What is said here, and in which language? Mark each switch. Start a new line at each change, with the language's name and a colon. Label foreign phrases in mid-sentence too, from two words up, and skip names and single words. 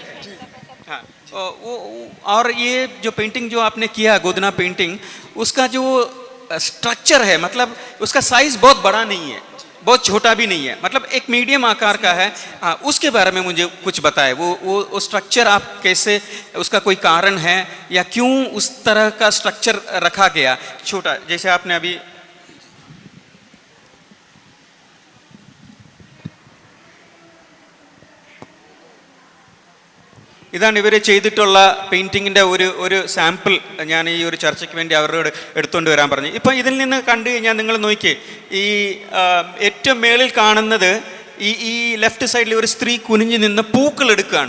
Hindi: हाँ, वो और ये जो पेंटिंग जो आपने किया गोधना पेंटिंग, उसका जो स्ट्रक्चर है मतलब उसका साइज़ बहुत बड़ा नहीं है, बहुत छोटा भी नहीं है, मतलब एक मीडियम आकार का है. हाँ, उसके बारे में मुझे कुछ बताएं. वो स्ट्रक्चर आप कैसे, उसका कोई कारण है या क्यों उस तरह का स्ट्रक्चर रखा गया छोटा, जैसे आपने अभी
Malayalam: ഇതാണ് ഇവർ ചെയ്തിട്ടുള്ള പെയിൻറ്റിങ്ങിൻ്റെ ഒരു സാമ്പിൾ ഞാൻ ഈ ഒരു ചർച്ചയ്ക്ക് വേണ്ടി അവരോട് എടുത്തുകൊണ്ട് വരാൻ പറഞ്ഞു. ഇപ്പം ഇതിൽ നിന്ന് കണ്ടു കഴിഞ്ഞാൽ നിങ്ങൾ നോക്കിയേ, ഈ ഏറ്റവും മേളിൽ കാണുന്നത് ഈ ലെഫ്റ്റ് സൈഡിൽ ഒരു സ്ത്രീ കുനിഞ്ഞു നിന്ന് പൂക്കൾ എടുക്കുകയാണ്.